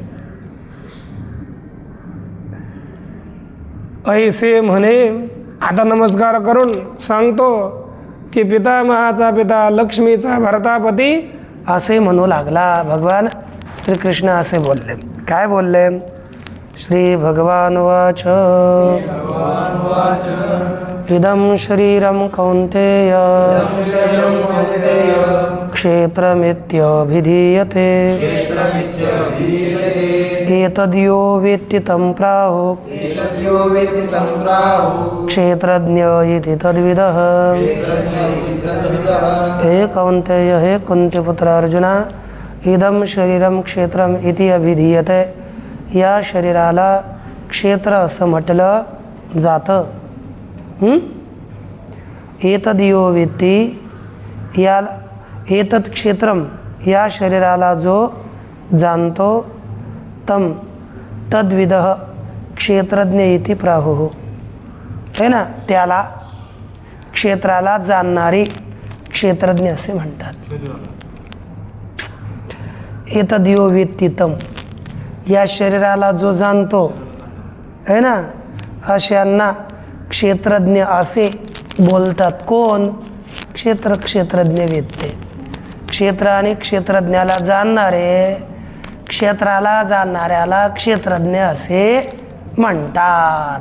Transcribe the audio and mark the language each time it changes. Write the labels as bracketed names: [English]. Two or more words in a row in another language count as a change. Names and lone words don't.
[Marathi] ऐसे म्हणे. आता नमस्कार करून सांगतो की पितामहाचा पिता, लक्ष्मीचा भर्तापती असे म्हणू लागला. भगवान श्रीकृष्ण असे बोलले. काय बोलले? [Sanskrit] श्री भगवान वाच इदं शरीरं कौन्तेय क्षेत्रमित्यभिधीयते एतद्यो वेत्ति तं प्राहुः क्षेत्रज्ञ इति तद्विदः. हे कौन्तेय, [Marathi] हे कुंतीपुत्र अर्जुना, [Sanskrit] इदं शरीरं क्षेत्रम इति अभिधीयते. [Marathi] या शरीराला क्षेत्र असं म्हटलं जातं. [Sanskrit] एतद्यो वेत्ति, याला एतत् क्षेत्रम, [Marathi] या शरीराला जो जाणतो, [Sanskrit] तम तद्विदः क्षेत्रज्ञ इति प्राहुः. [Hindi] है ना, [Marathi] त्याला क्षेत्राला जाणणारी क्षेत्रज्ञ असे म्हणतात. [Sanskrit] एतद्यो वेत्ति तम, [Marathi] या शरीराला जो जाणतो [Hindi] है ना, [Marathi] अशांना क्षेत्रज्ञ असे बोलतात. कोण? [Sanskrit] क्षेत्रज्ञ वेत्ते. [Marathi] क्षेत्र आणि क्षेत्रज्ञाला जाणणारे, क्षेत्राला जाणणाऱ्याला क्षेत्रज्ञ असे म्हणतात.